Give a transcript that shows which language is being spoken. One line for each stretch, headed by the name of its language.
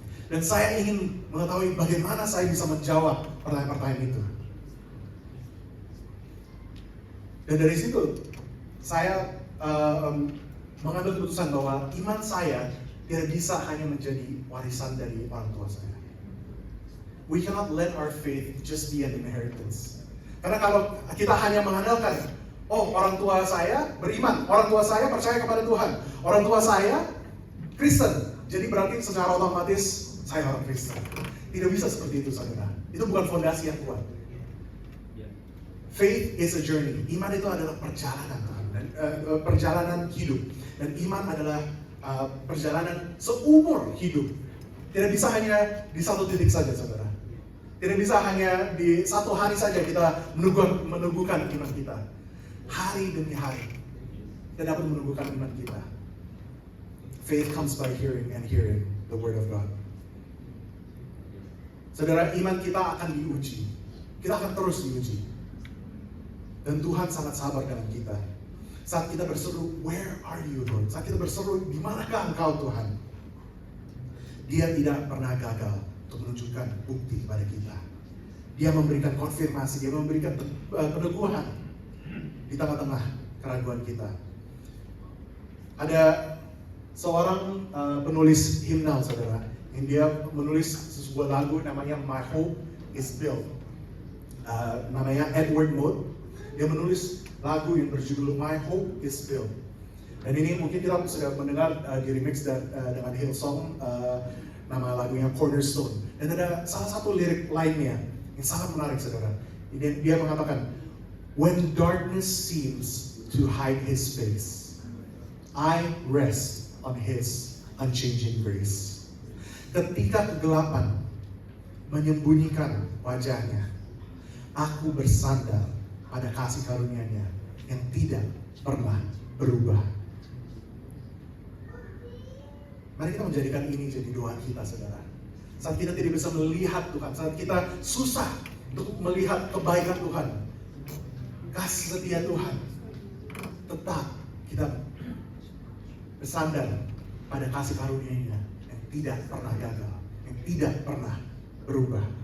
Indonesian: Dan saya ingin mengetahui bagaimana saya bisa menjawab pertanyaan-pertanyaan itu. Dan dari situ saya mengambil keputusan bahwa iman saya tidak bisa hanya menjadi warisan dari orang tua saya.
English: We cannot let our faith just be an inheritance.
Indonesian: Karena kalau kita hanya mengandalkan, oh orang tua saya beriman, orang tua saya percaya kepada Tuhan, orang tua saya Kristen, jadi berarti secara otomatis saya orang Kristen. Tidak bisa seperti itu, saudara. Itu bukan fondasi yang kuat.
English: Faith is a journey.
Indonesian: Iman itu adalah perjalanan, perjalanan hidup. Dan iman adalah perjalanan seumur hidup. Tidak bisa hanya di satu titik saja, saudara. Tidak bisa hanya di satu hari saja kita meneguhkan iman kita. Hari demi hari kita dapat meneguhkan iman kita.
English: Faith comes by hearing, and hearing the word of God.
Indonesian: Saudara, iman kita akan diuji. Kita akan terus diuji. Dan Tuhan sangat sabar dengan kita. Saat kita berseru,
English: where are you, Lord?
Indonesian: Saat kita berseru, di manakah Engkau, Tuhan? Dia tidak pernah gagal untuk menunjukkan bukti kepada kita. Dia memberikan konfirmasi, dia memberikan peneguhan di tengah-tengah keraguan kita. Ada seorang penulis himnal, saudara, yang dia menulis sebuah lagu namanya My Hope is Built. Namanya Edward Mote. Dia menulis lagu yang berjudul My Hope is Built. Dan ini mungkin kita sudah mendengar di remix dengan Hillsong, nama lagunya Cornerstone. Dan ada salah satu lirik lainnya yang sangat menarik, saudara. Dia mengatakan,
English: when darkness seems to hide His face, I rest on His unchanging grace.
Indonesian: Ketika kegelapan menyembunyikan wajahnya, aku bersandar pada kasih karunia-Nya yang tidak pernah berubah. Mari kita menjadikan ini jadi doa kita, saudara. Saat kita tidak bisa melihat Tuhan, saat kita susah untuk melihat kebaikan Tuhan, kasih setia Tuhan, tetap kita bersandar pada kasih karunia-Nya yang tidak pernah gagal, yang tidak pernah berubah.